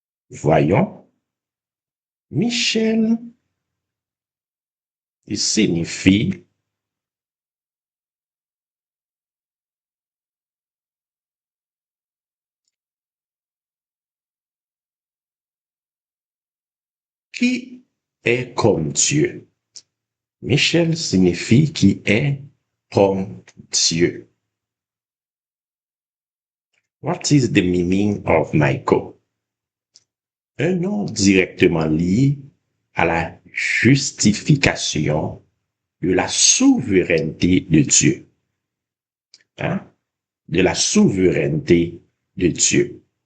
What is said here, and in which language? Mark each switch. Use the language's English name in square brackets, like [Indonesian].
[French] Voyons, Michel, il signifie qui est comme Dieu. Michel signifie qui est comme Dieu. [English] What is the meaning of Michael? [French] Un nom directement lié à la justification de la souveraineté de Dieu. Hein? De la souveraineté de Dieu.